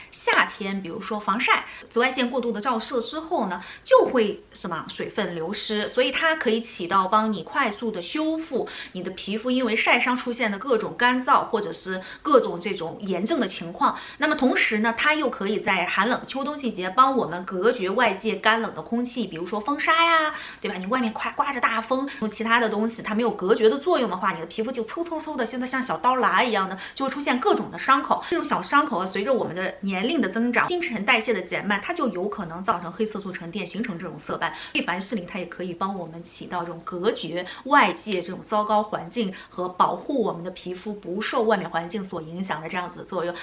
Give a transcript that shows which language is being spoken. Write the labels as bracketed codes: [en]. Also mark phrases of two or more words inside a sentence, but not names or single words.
[zh] 夏天，比如說防曬，紫外線過度的照射之後呢，就會水分流失，所以它可以起到幫你快速的修復你的皮膚因為曬傷出現的各種乾燥或者是各種這種炎症的情況。那麼同時呢，它又可以在寒冷秋冬季節幫我們隔絕外界乾冷的空氣，比如說風沙呀，對吧？你外面刮着大風，用其他的東西它沒有隔絕的作用的話，你的皮膚就嗖的，現在像小刀剌一樣的，就會出現各種的傷口。這種小傷口隨着我們的年齡的增長，新陳代謝的減慢，它就有可能造成黑色素沉澱，形成這種色斑。所以凡士林它也可以幫我們起到這種隔絕外界這種糟糕環境和保護我們的皮膚不受外面環境所影響的這樣子的作用。